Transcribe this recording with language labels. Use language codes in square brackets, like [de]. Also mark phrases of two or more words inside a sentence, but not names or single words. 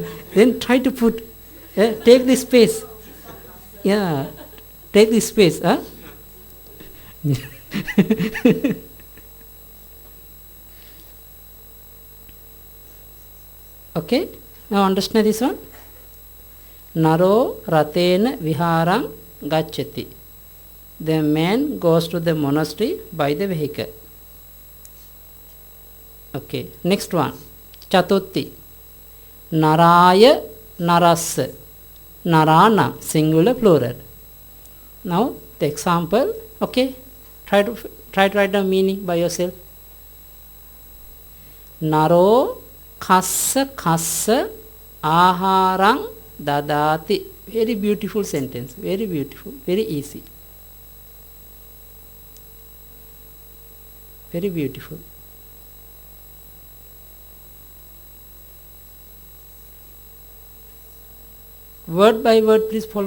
[en] Then try to put, take the space. Yeah, take the space. Okay, now understand this one. [pi] Naro ratena viharang gacchati. [en] The man goes to the monastery by the vehicle. Okay, next one. [pi] Chatutti. Naraya narassa. Narana, [en] singular, plural. Now the example. Okay, try to write the meaning by yourself. [pi] Naro khassa aharang dadati. [en] Very beautiful sentence. Very beautiful. Very easy. Very beautiful. Word by word, please follow.